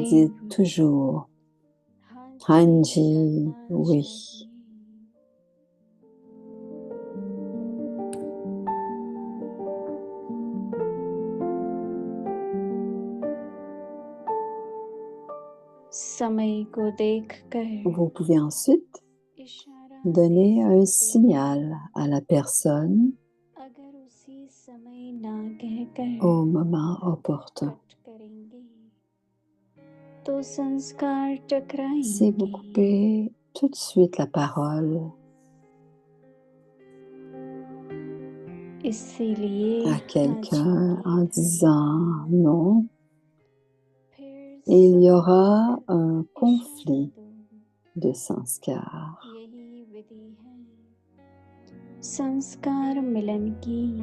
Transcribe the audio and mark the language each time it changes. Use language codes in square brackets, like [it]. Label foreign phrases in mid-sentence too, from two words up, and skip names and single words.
[fr] Dites toujours Hanji, oui. [hi] समय को देखकर [fr] Vous pouvez ensuite [hi] इशारा [fr] donner [hi] दे [fr] un [hi] सकते [fr] signal à la personne [hi] अगर उसी समय ना कहकर [fr] au moment opportun. [hi] कट करेंगे तो संस्कार [fr] Si vous [hi] टकराएंगे [fr] coupez tout de suite la parole [hi] इसीलिए [fr] à quelqu'un [hi] आज [fr] en [hi] के [fr] disant non, [hi] फिर [fr] il y [hi] सब [fr] aura [hi] मिलकर [fr] un [hi] इशारा [fr] conflit [hi] दो [fr] de sanskar. [hi] यही विधि है संस्कार मिलन की